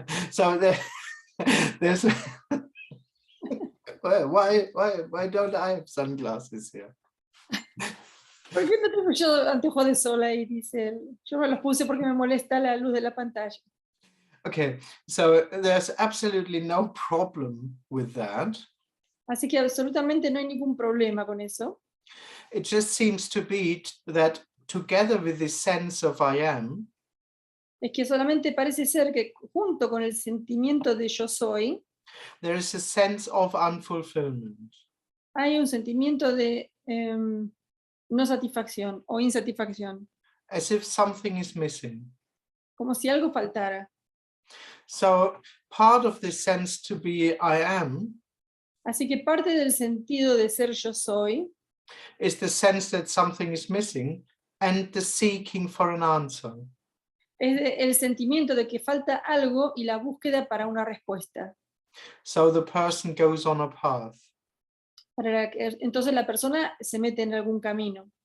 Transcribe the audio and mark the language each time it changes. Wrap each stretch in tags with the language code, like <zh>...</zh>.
<en>So there's why don't I have sunglasses here?</en> <es>¿Por qué no tengo yo anteojos de sol ahí? Dice él. Yo me los puse porque me molesta la luz de la pantalla.</es> <en>Okay, so there's absolutely no problem with that.</en> <es>Así que absolutamente no hay ningún problema con eso.</es> <en>It just seems to be that together with this sense of I am,</en> <es>Es que solamente parece ser que junto con el sentimiento de yo soy,</es> <en>There is a sense of unfulfillment,</en> <es>Hay un sentimiento de no satisfacción o insatisfacción,</es> <en>as if something is missing.</en> <es>como si algo faltara.</es> <en>So part of this sense to be I am</en> <es>Así que parte del sentido de ser yo soy</es> <en>is the sense that something is missing and the seeking for an answer.</en> <es>es el sentimiento de que falta algo y la búsqueda para una respuesta.</es> <en>So the person goes on a path</en> <es>Entonces la persona se mete en algún camino</es>